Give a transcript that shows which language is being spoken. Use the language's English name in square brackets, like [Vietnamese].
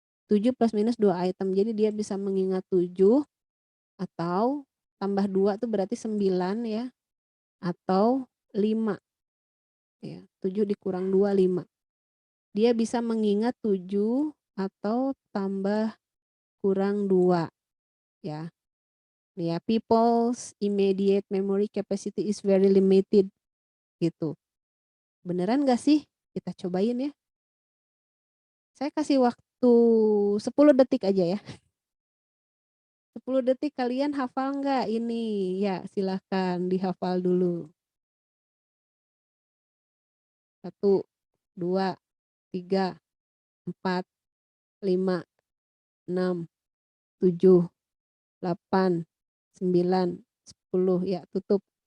[Indonesian] 7 plus minus 2 item. Jadi dia bisa mengingat 7 atau tambah 2 itu berarti 9 ya. Atau 5 ya. 7 dikurang 2, 5. Dia bisa mengingat 7 atau tambah kurang 2 ya. Nih ya, [English] people's immediate memory capacity is very limited [Indonesian] gitu. Beneran gak sih? Kita cobain ya. Saya kasih waktu 10 detik aja ya. 10 detik kalian hafal nggak ini? Ya silahkan dihafal dulu. 1, 2, 3, 4, 5, 6, 7, 8, 9, 10. Ya tutup.